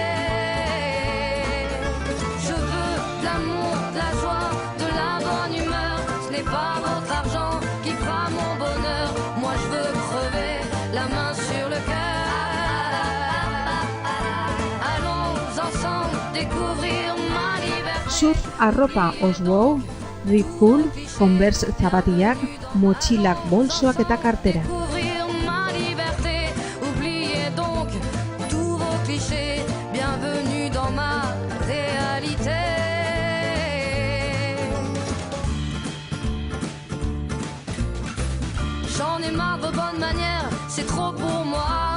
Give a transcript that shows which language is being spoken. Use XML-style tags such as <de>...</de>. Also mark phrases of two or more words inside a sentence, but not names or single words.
<fr>Je veux de l'amour, de la joie, de la bonne humeur. Ce n'est pas votre argent qui fera mon bonheur. Moi je veux crever la main sur le cœur. Allons ensemble découvrir ma liberté.</fr> <eu>Surf arropa Oswald, Rip Cool, Converse zapatilak, motxilak, bolsoak eta kartera.</eu> <fr>Découvrir ma liberté. Oubliez donc tous vos clichés. Bienvenue dans ma réalité. J'en ai marre de vos bonnes manières, c'est trop pour moi.</fr>